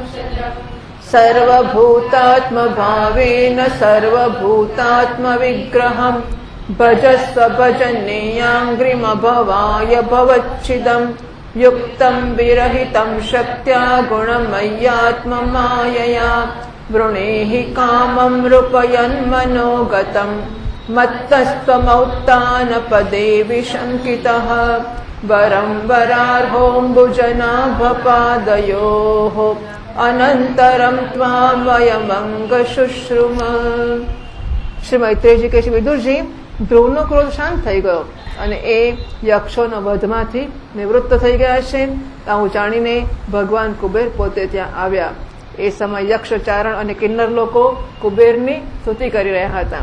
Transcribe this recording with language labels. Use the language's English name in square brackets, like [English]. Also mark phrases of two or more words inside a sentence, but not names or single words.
[Sanskrit] सर्वभूतात्मभावेन सर्वभूतात्मविग्रहं भजस्व भजनेयाङ्घ्रिमभवाय भवच्छिदं युक्तं विरहितं शक्त्या गुणमय्यात्ममायया वृणेहि कामं रूपयन्मनोगतं मत्तस्त्वमौत्तानपदे विशङ्कितः वरं वरार्होऽम्बुजनाभपादयोः अनंतरम त्वां वयमंगशुश्रुम। [Gujarati] શ્રી મૈત્રેયજી કહે છે, વિદુરજી, ધ્રુવનો ક્રોધ શાંત થઈ ગયો અને એ યક્ષોના વધમાંથી નિવૃત્ત થઈ ગયા છે. આવું જાણીને ભગવાન કુબેર પોતે ત્યાં આવ્યા. એ સમય યક્ષ, ચારણ અને કિન્નર લોકો કુબેરની સ્તુતિ કરી રહ્યા હતા.